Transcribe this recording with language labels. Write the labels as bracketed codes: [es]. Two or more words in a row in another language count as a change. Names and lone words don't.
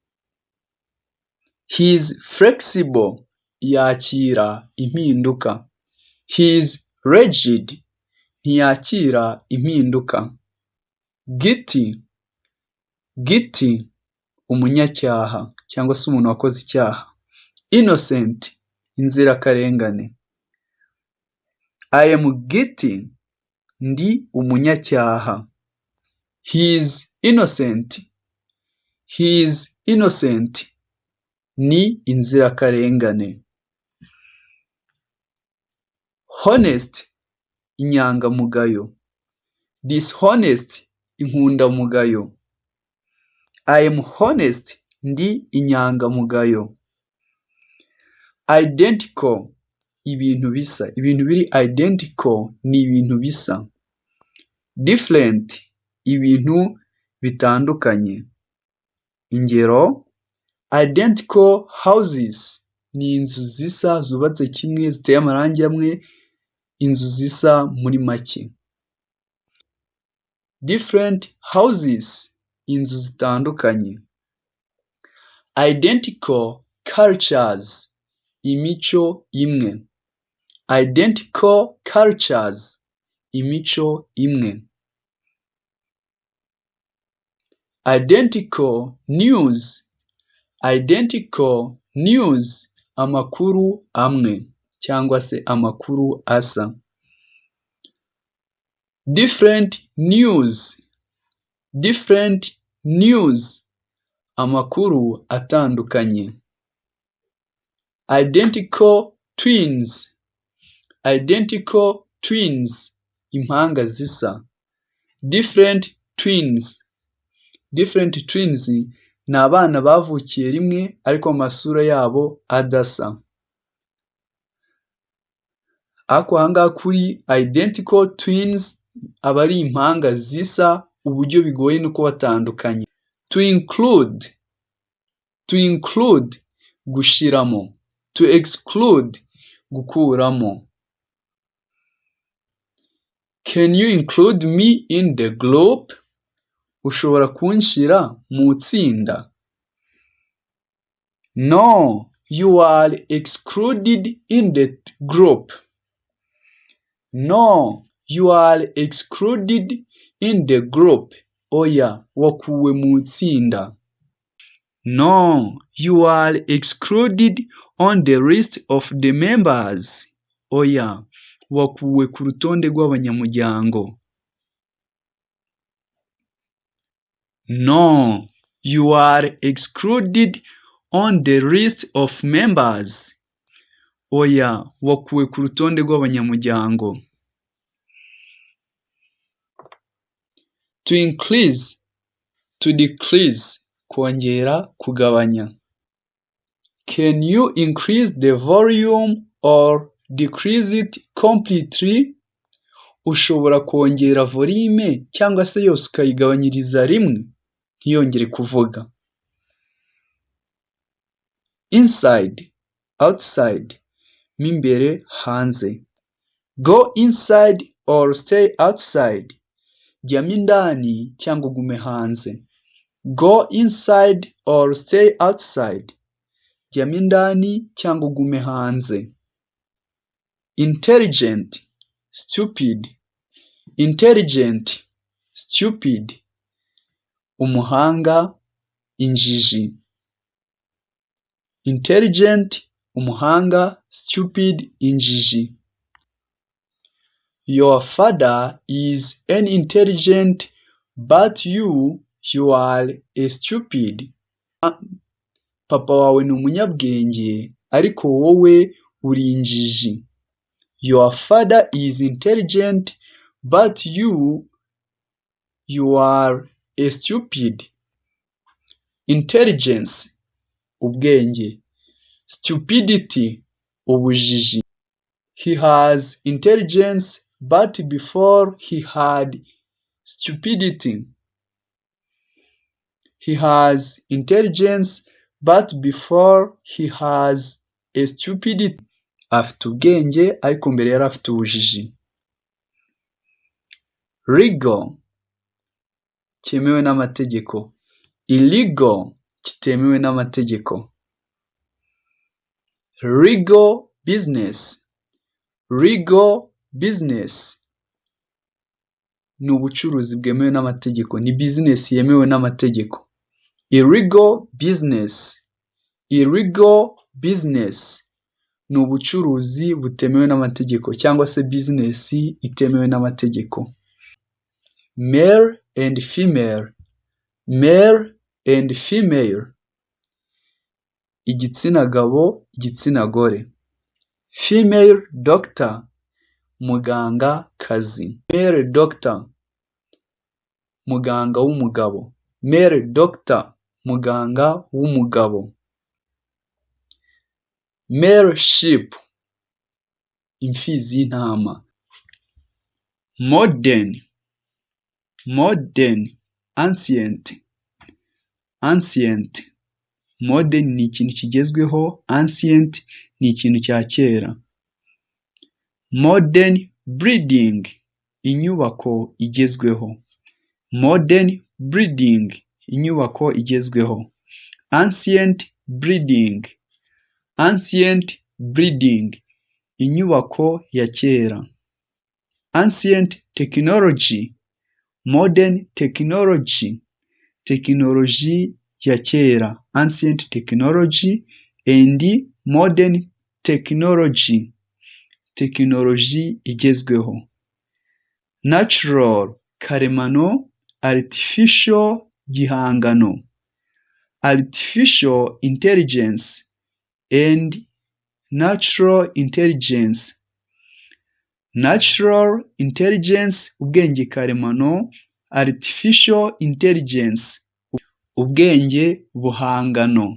[en] He is flexible, [rw] yakira impinduka. [en] He is rigid, [rw] ntiyakira impinduka. [en] Guilty, guilty, [rw] umunyacyaha cyangwa se umuntu wakoze icyaha. Innocent, inzirakarengane. [en] I am guilty, [rw] ndi umunyacyaha. [en] He is innocent, he is innocent, [rw] ni inzirakarengane. Honest, inyangamugayo. Dishonest, inkundamugayo. [en] I am honest, [rw] ndi inyangamugayo. Identical, ibintu bisa. Ibintu biri identical ni ibintu bisa. Different, ibintu bitandukanye. Ingero, [en] identical houses [rw] ni inzu zisa zubatse kimwe ziteye amarangi amwe, inzu zisa muri make. [en] Different houses, [rw] inzu zitandukanye. [en] Identical cultures, [rw] imico imwe. [en] Identical cultures, [rw] imico imwe. [en] Identical news, identical news, [rw] amakuru amwe cyangwa se amakuru asa. [en] Different news, different news, [rw] amakuru atandukanye. [en] Identical twins, identical twins, [rw] impanga zisa. [en] Different twins, different twins, [rw] ni abana bavukiye rimwe ariko amasura yabo adasa. Ako ahangaha kuri [en] identical twins [rw] aba ari impanga zisa uburyo bigoye no kubatandukanya. [en] To include, to include, gushiramo. To exclude, gukuramo. Can you include me in the group? [rw] Ushobora kunshira mu tsinda. [en] No, you are excluded in the group. No, you are excluded in the group. [rw] Oya, wakuwe mu tsinda. [en] No, you are excluded on the list of the members. [rw] Oya, wakuwe ku rutonde rw'abanyamuryango. [en] No, you are excluded on the list of members. [rw] Oya, wakuwe ku rutonde rw'abanyamuryango. [en] To increase, to decrease, [rw] kongera, kugabanya. [en] Can you increase the volume or decrease it completely? [rw] Ushobora kongera volume cyangwa se yose ukayigabanyiriza rimwe ntiyongere kuvuga. Inside, outside, mimbere, hanze. [en] Go inside or stay outside. [rw] Jyamo indani cyangwa ugume hanze. [en] Go inside or stay outside. [rw] Jyamo indani cyangwa ugume hanze. [en] Intelligent, stupid. Intelligent, stupid, [rw] umuhanga, injiji. Intelligent, umuhanga, stupid, injiji. [en] Your father is an intelligent, but you are a stupid. [rw] Papa wawe ni umunyabwenge, ariko wowe uri injiji. [en] Your father is intelligent, but you are a stupid. Intelligence, [rw] ubwenge. Stupidity, ubujiji. [en] He has intelligence, but before he had stupidity. He has intelligence, but before he has a stupidity. [rw] Afite ubwenge, ariko mbere yari afite ubujiji. Legal, cyemewe n'amategeko. Illegal, kitemewe n'amategeko. [en] Legal business. Legal business [rw] ni ubucuruzi bwemewe n'amategeko, ni business yemewe n'amategeko. [en] Illegal business. Illegal business [rw] ni ubucuruzi butemewe n'amategeko cyangwa se business itemewe n'amategeko. [en] Male and female. Male and female. [rw] Igitsina gabo, igitsina gore. [en] Female doctor, [rw] muganga kazi. [en] Male doctor, [rw] muganga w'umugabo. [en] Male doctor, [rw] muganga w'umugabo. [en] Male sheep, [rw] imfizi y'intama. [en] Modern. Modern, ancient. Ancient. [rw] Modern ni ikintu kigezweho, ancient ni ikintu cya kera. [en] Modern building, [rw] inyubako igezweho. [en] Modern building, [rw] inyubako igezweho. [en] Ancient building. Ancient building, [rw] inyubako ya kera. [en] Ancient technology. Modern technology, [rw] tekinoloji ya kera. [en] Ancient technology and modern technology, [rw] tekinoloji igezweho. Natural, karemano. Artificial, gihangano. [en] Artificial intelligence and natural intelligence. Natural intelligence, [rw] ubwenge karemano. [en] Artificial intelligence, [rw] ubwenge buhangano.